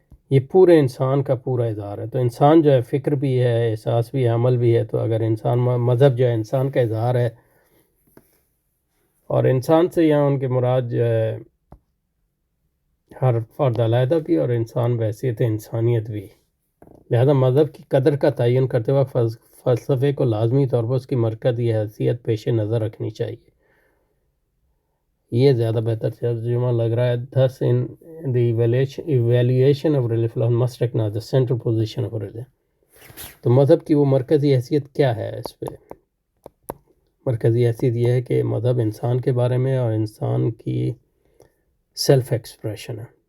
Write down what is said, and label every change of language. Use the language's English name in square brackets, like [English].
[Urdu] یہ پورے انسان کا پورا اظہار ہے. تو انسان جو ہے فکر بھی ہے، احساس بھی ہے، عمل بھی ہے. تو اگر انسان مذہب جو ہے انسان کا اظہار ہے، اور انسان سے یہاں ان کے مراد جو ہے ہر فرد علیحدہ بھی اور انسان بحیثیت انسانیت بھی. لہذا مذہب کی قدر کا تعین کرتے وقت فلسفے کو لازمی طور پر اس کی مرکزی حیثیت پیش نظر رکھنی چاہیے. یہ زیادہ بہتر ترجمہ لگ رہا ہے. [English] Thus in the evaluation of religion philosophy must recognize the central position of religion. [Urdu] تو مذہب کی وہ مرکزی حیثیت کیا ہے؟ اس پہ مرکزی حیثیت یہ ہے کہ مذہب انسان کے بارے میں اور انسان کی سیلف ایکسپریشن ہے.